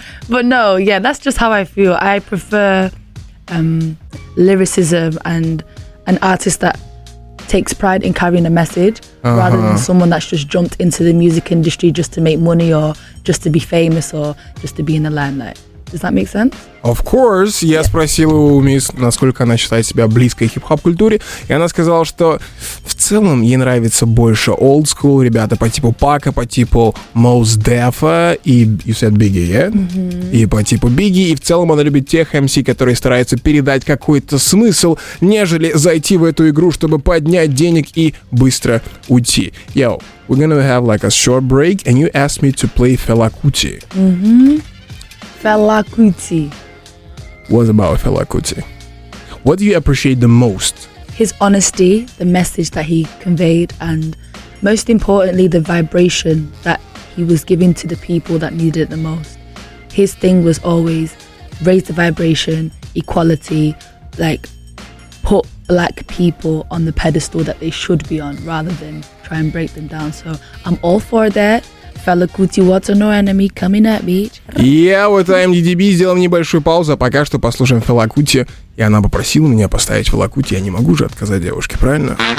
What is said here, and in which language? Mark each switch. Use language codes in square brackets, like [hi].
[en] But no, yeah, that's just how I feel. I prefer lyricism and an artist that takes pride in carrying a message rather than someone that's just jumped into the music industry just to make money or just to be famous or just to be in the limelight. Does that make sense? Of course. [ru] Я спросил у мисс, насколько она считает себя близкой к хип-хоп-культуре, и она сказала, что в целом ей нравится больше old school, ребята по типу Пака, по типу Mos Def и [en] you said Biggie, yeah? [ru] И по типу Biggie, и в целом она любит тех MC, которые стараются передать какой-то смысл, нежели зайти в эту игру, чтобы поднять денег и быстро уйти. [en] Yo, we're gonna have like a short break, and you asked me to play Fela Kuti. Fela Kuti. What about Fela Kuti? What do you appreciate the most? His honesty, the message that he conveyed, and most importantly, the vibration that he was giving to the people that needed it the most. His thing was always raise the vibration, equality, like put black people on the pedestal that they should be on rather than try and break them down. So I'm all for that. Fela Kuti, what's no enemy coming at, bitch? [ru] Я вот IAMDDB сделаем небольшую паузу, а пока что послушаем Fela Kuti. И она попросила меня поставить Fela Kuti. Я не могу же отказать девушке, правильно?